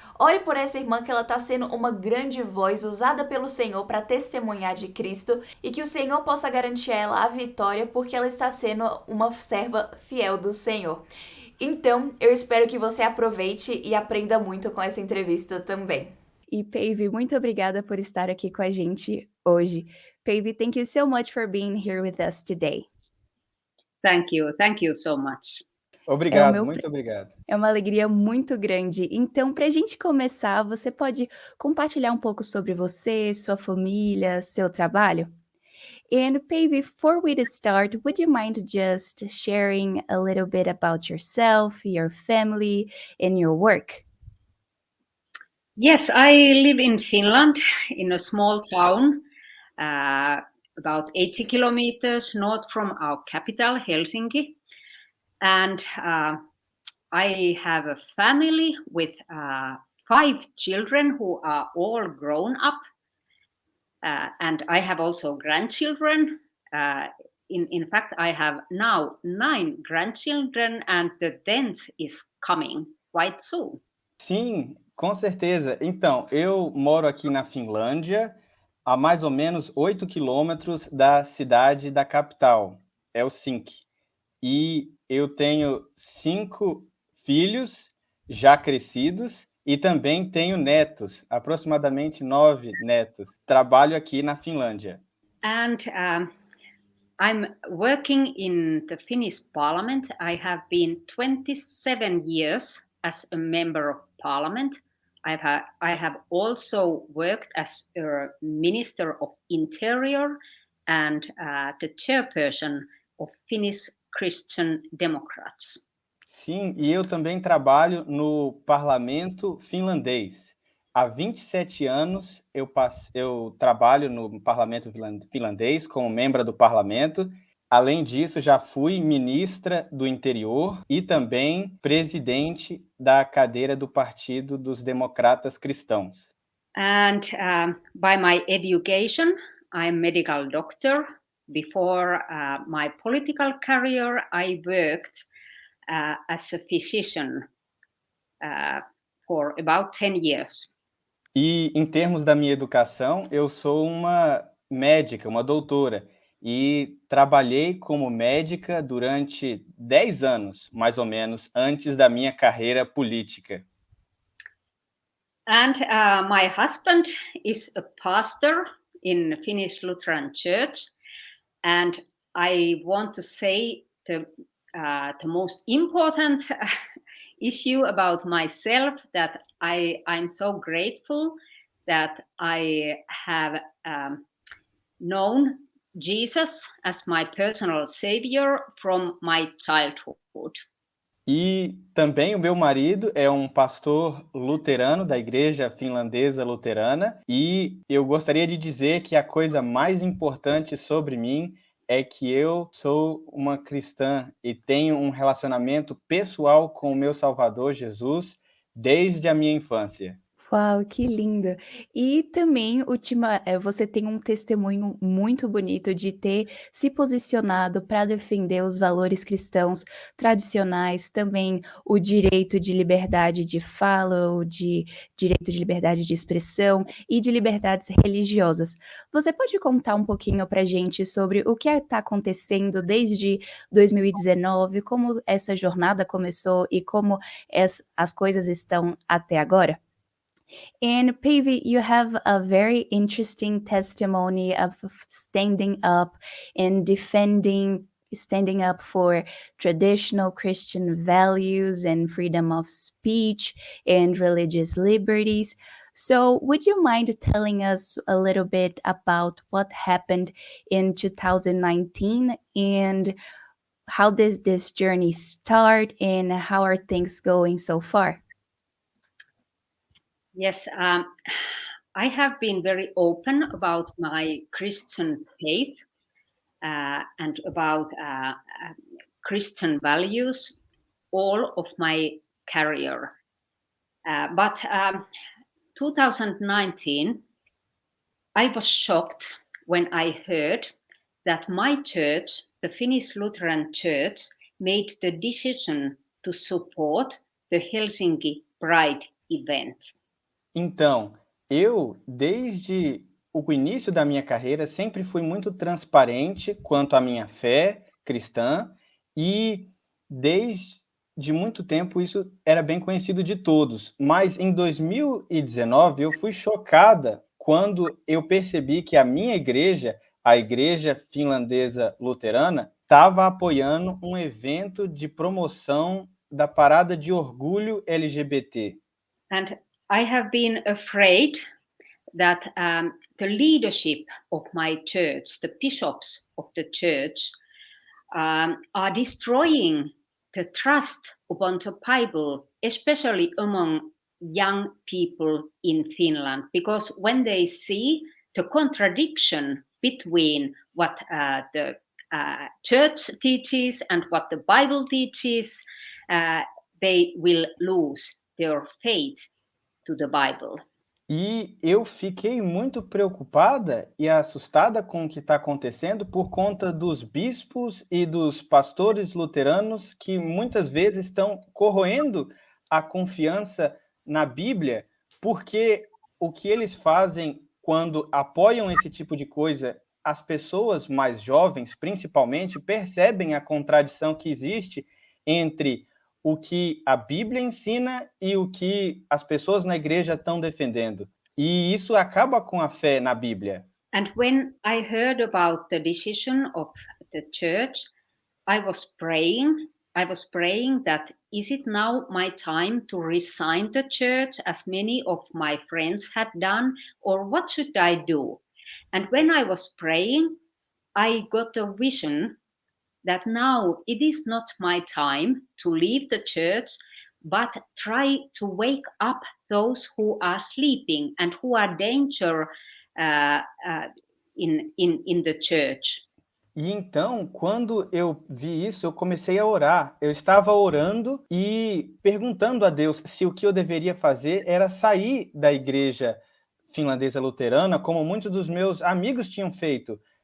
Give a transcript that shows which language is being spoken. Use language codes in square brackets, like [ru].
[pt] Ore por essa irmã que ela está sendo uma grande voz usada pelo Senhor para testemunhar de Cristo e que o Senhor possa garantir a ela a vitória porque ela está sendo uma serva fiel do Senhor. Então, eu espero que você aproveite e aprenda muito com essa entrevista também. E Päivi, muito obrigada por estar aqui com a gente hoje. [en] Päivi, thank you so much for being here with us today. Thank you so much. [pt] Obrigado, muito obrigado. É uma alegria muito grande. Então, para a gente começar, você pode compartilhar um pouco sobre você, sua família, seu trabalho? [en] And Päivi, before we start, would you mind just sharing a little bit about yourself, your family, and your work? Yes, I live in Finland, in a small town, about 80 kilometers north from our capital, Helsinki. And I have a family with 5 children who are all grown up. And I have also grandchildren. In fact, I have now 9 grandchildren and the 10th is coming quite soon. [pt] Sim, com certeza. Então, eu moro aqui na Finlândia, a mais ou menos 8 quilômetros da cidade da capital, Helsinki. E eu tenho 5 filhos já crescidos e também tenho netos, aproximadamente 9 netos. Trabalho aqui na Finlândia. [en] And I'm working in the Finnish Parliament. I have been 27 years as a member of Parliament. I have also worked as a Minister of Interior and the chairperson of Finnish Christian Democrats. [pt] Sim, e eu também trabalho no parlamento finlandês. Há 27 anos eu trabalho no parlamento finlandês como membro do parlamento. Além disso, já fui ministra do interior e também presidente da cadeira do Partido dos Democratas Cristãos. [en] And by my education, I'm medical doctor. Before my political career, I worked as a physician for about 10 years. [pt] E em termos da minha educação, eu sou uma médica, uma doutora, e trabalhei como médica durante 10 anos, mais ou menos, antes da minha carreira política. [en] And my husband is a pastor in Finnish Lutheran Church, and I want to say the most important issue about myself that I'm so grateful that I have known Jesus as my personal savior from my childhood. [pt] E também o meu marido é um pastor luterano da igreja finlandesa luterana, e eu gostaria de dizer que a coisa mais importante sobre mim é que eu sou uma cristã e tenho um relacionamento pessoal com o meu Salvador Jesus desde a minha infância. Uau, que lindo! E também você tem um testemunho muito bonito de ter se posicionado para defender os valores cristãos tradicionais, também o direito de liberdade de fala, o de direito de liberdade de expressão e de liberdades religiosas. Você pode contar um pouquinho pra gente sobre o que está acontecendo desde 2019, como essa jornada começou e como as coisas estão até agora? [en] And Pavi, you have a very interesting testimony of standing up and standing up for traditional Christian values and freedom of speech and religious liberties. So, would you mind telling us a little bit about what happened in 2019 and how did this journey start and how are things going so far? Yes, I have been very open about my Christian faith and about Christian values all of my career. But 2019, I was shocked when I heard that my church, the Finnish Lutheran Church, made the decision to support the Helsinki Pride event. [pt] Então, eu, desde o início da minha carreira, sempre fui muito transparente quanto à minha fé cristã e desde muito tempo isso era bem conhecido de todos. Mas em 2019 eu fui chocada quando eu percebi que a minha igreja, a Igreja Finlandesa Luterana, estava apoiando um evento de promoção da parada de orgulho LGBT. [en] And I have been afraid that the leadership of my church, the bishops of the church, are destroying the trust upon the Bible, especially among young people in Finland, because when they see the contradiction between what the church teaches and what the Bible teaches, they will lose their faith to the Bible. [pt] E eu fiquei muito preocupada e assustada com o que está acontecendo por conta dos bispos e dos pastores luteranos que muitas vezes estão corroendo a confiança na Bíblia, porque o que eles fazem quando apoiam esse tipo de coisa, as pessoas mais jovens, principalmente, percebem a contradição que existe entre o que a Bíblia ensina e o que as pessoas na igreja estão defendendo. E isso acaba com a fé na Bíblia. [en] And when I heard about the decision of the church, I was praying that is it now my time to resign the church as many of my friends had done, or what should I do? And when I was praying, I got a vision that now it is not my time to leave the church, but try to wake up those who are sleeping and who are danger in the church. [pt] E então, quando eu vi isso, eu comecei a orar. Eu estava orando e perguntando a Deus se o que eu deveria fazer era sair da igreja finlandesa luterana, como muitos dos meus amigos tinham feito.